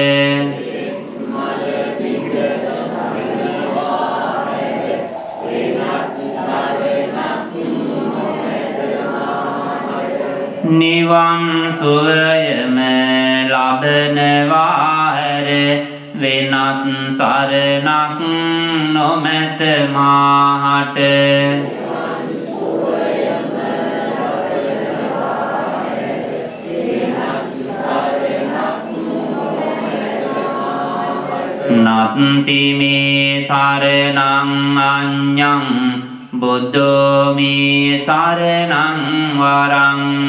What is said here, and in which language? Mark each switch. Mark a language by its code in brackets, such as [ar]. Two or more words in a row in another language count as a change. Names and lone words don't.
[si] නිවන් සුවයම ලබනවා හැර වෙනත් සරණක් නොමැත මාහට [pi] නත්ති මේ සරණං අඤ්ඤං බුද්ධෝ මේ සරණං වරං